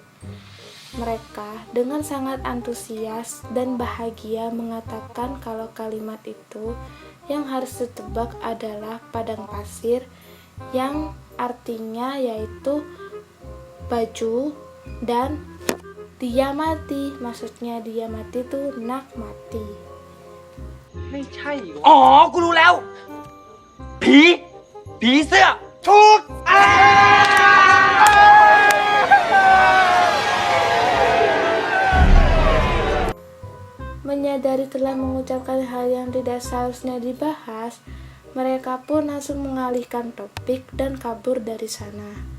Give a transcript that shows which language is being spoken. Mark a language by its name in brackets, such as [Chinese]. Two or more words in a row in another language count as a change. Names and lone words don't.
[Indonesian] Mereka dengan sangat antusias dan bahagia mengatakan kalau kalimat itu yang harus ditebak adalah padang pasir, yang artinya yaitu baju, dan dia mati. Maksudnya dia mati itu Nak mati. [Thai] ไม่ใช่อ๋อ กูรู้แล้ว ผีเสื้อถูก [Indonesian] Menyadari telah mengucapkan hal yang tidak seharusnya dibahas, mereka pun langsung mengalihkan topik dan kabur dari sana.